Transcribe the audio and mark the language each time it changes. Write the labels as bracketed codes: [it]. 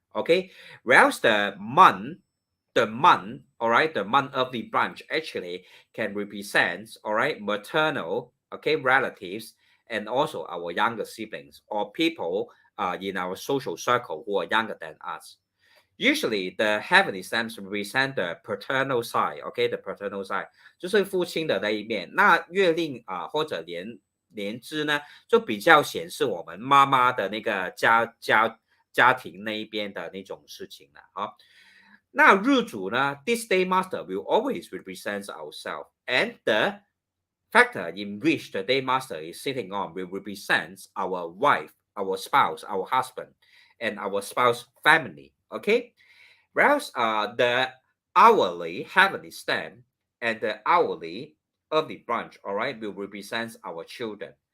[en] Okay, whereas the month, all right, the month of the branch actually can represent, all right, maternal, okay, relatives, and also our younger siblings or people in our social circle who are younger than us. Usually, the heavenly stamps represent the paternal side, okay, the paternal side [zh] 就是父亲的那一面。那月令或者年支呢，就比较显示我们妈妈的那个家庭那一边的那种事情了。好，那日主呢， [en] this day master will always represent ourselves, and the factor in which the day master is sitting on will represent our wife, our spouse, our husband, and our spouse family. Okay, whereas the hourly heavenly stamp and the hourly earthly branch, all right, will represent our children.